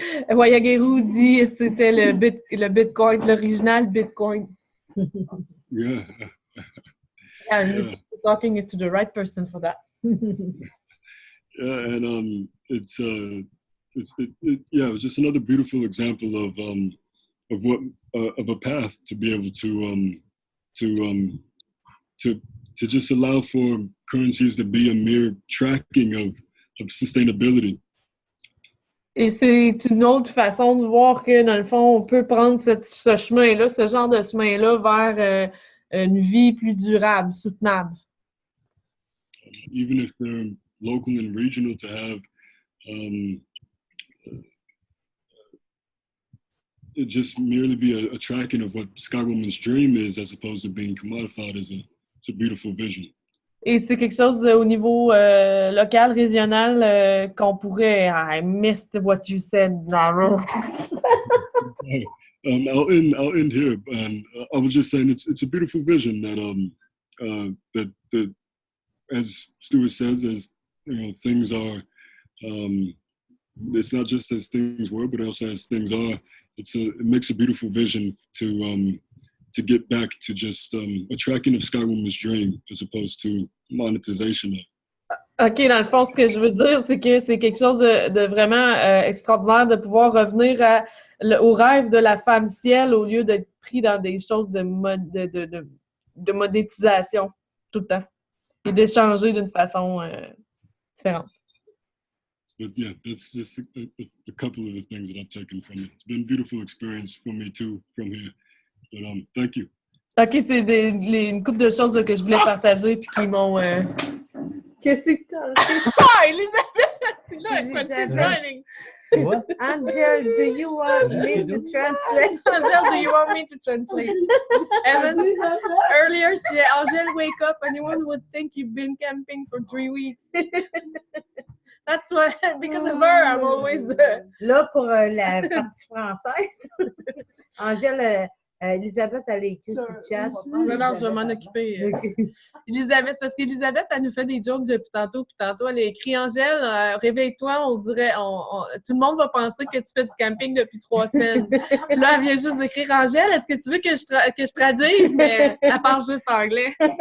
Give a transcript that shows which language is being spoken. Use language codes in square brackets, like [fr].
[fr] Wayageru dit que c'était le Bitcoin, l'original Bitcoin. [en] Yeah. Yeah, you're talking to the right person for that. Yeah, and it was just another beautiful example of what of a path to be able to just allow for currencies to be a mere tracking of sustainability. [fr] Et c'est une autre façon de voir que, dans le fond, on peut prendre ce chemin-là, ce genre de chemin-là vers une vie plus durable, soutenable. [en] Even if they're local and regional, to have it just merely be a tracking of what Sky Woman's dream is, as opposed to being commodified, it's a beautiful vision. [fr] Et c'est quelque chose au niveau local, régional, qu'on pourrait... [en] I missed what you said, Lara. I'll end here, and I was just saying it's a beautiful vision that that as Stuart says, as things are. It's not just as things were, but also as things are. It makes a beautiful vision to get back to just a tracking of Sky Woman's dream as opposed to monetization. [fr] OK, dans le fond, ce que je veux dire, c'est que c'est quelque chose de vraiment extraordinaire de pouvoir revenir au rêve de la femme ciel au lieu d'être pris dans des choses de monétisation tout le temps et d'échanger d'une façon différente. [en] But yeah, that's just a couple of the things that I've taken from it. It's been a beautiful experience for me too from here. But thank you. [fr] OK, c'est une couple de choses là, que je voulais partager puis qui m'ont... Qu'est-ce que t'as? [en] Ah, Elisabeth! Là, what is running? What? Angel, do you want me to translate? Angel, do you want me to translate? And then earlier, Angel, wake up. Anyone would think you've been camping for 3 weeks. That's what, because of her, I'm always... [fr] Là, pour la partie française, Angèle, Elisabeth, elle a écrit sur le chat. Non, je vais m'en occuper. Elisabeth, parce qu'Elisabeth, elle nous fait des jokes depuis tantôt, puis tantôt, elle a écrit « Angèle, réveille-toi, on dirait, tout le monde va penser que tu fais du camping depuis 3 semaines. » Là, elle vient juste d'écrire « Angèle, est-ce que tu veux que je traduise? » Mais elle parle juste anglais.